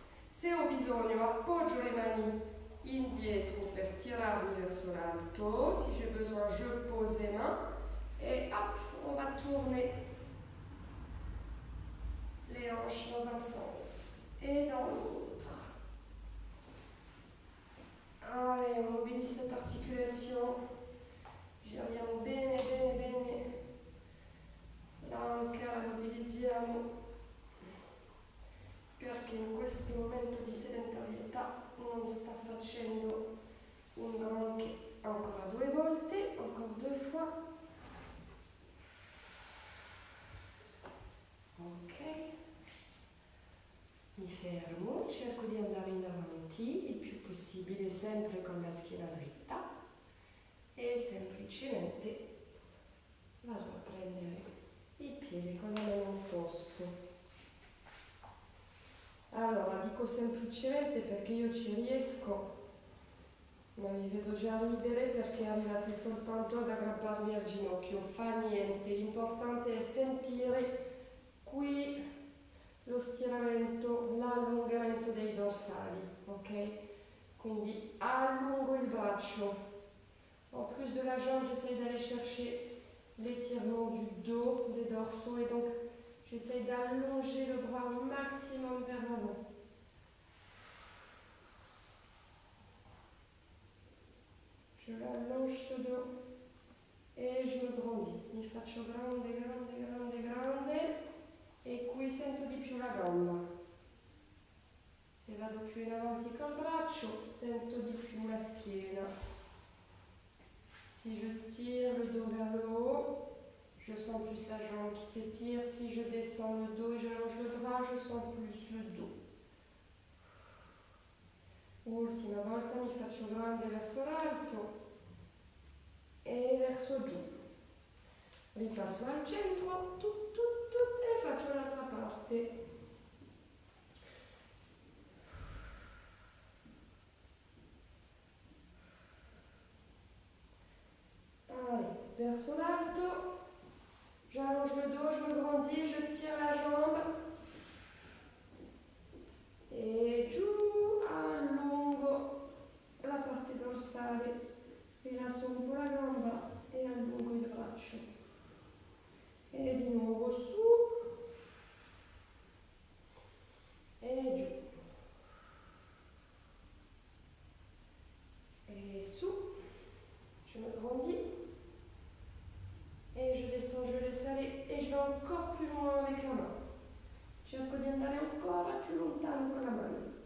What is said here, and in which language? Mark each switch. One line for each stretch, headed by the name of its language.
Italian: Se ho bisogno appoggio le mani indietro per tirarmi verso l'alto.
French: Si j'ai besoin, je pose les mains et hop, on va tourner les hanches dans un sens et dans l'autre. Allez, on mobilise cette articulation.
Italian: Giriamo bene, bene, bene. L'anca la mobilizziamo perché in questo momento di sedentarietà non sta facendo un granché. Ancora 2 volte,
French: encore 2 fois.
Italian: Ok. Mi fermo, cerco di andare in avanti il più possibile, sempre con la schiena dritta e semplicemente vado a prendere il piede con la mano al posto. Allora, dico semplicemente perché io ci riesco Ma vi vedo già ridere perché arrivate soltanto ad aggrapparvi al ginocchio, fa niente, l'importante è sentire qui lo stiramento, l'allungamento dei dorsali, ok? Quindi allungo il braccio,
French: en plus de la jambe j'essaie d'aller chercher l'étirement du dos, des dorsaux et donc j'essaie d'allonger le bras au maximum vers l'avant. Je l'allonge ce dos e je me grandis.
Italian: Mi faccio grande, grande, grande, grande e qui sento di più la gamba. Se vado più in avanti col braccio, sento di più la schiena.
French: Si je tire le dos vers le haut, je sens plus la jambe qui s'étire. Si je descends le dos et j'allonge le bras, je sens plus le dos.
Italian: Ultima volta mi faccio grande verso l'alto e verso giù. Ripasso al centro, e faccio l'altra parte. Allez, verso l'alto,
French: j'allonge le dos, je me grandis, je tire la jambe
Italian: e giù, allungo la parte dorsale, rilasso un po' la gamba e allungo il braccio. E di nuovo su e giù.
French: Et sous, je me grandis et je descends, je laisse aller et je vais encore plus loin avec la main.
Italian: Cerco di andare ancora più lontano con la mano.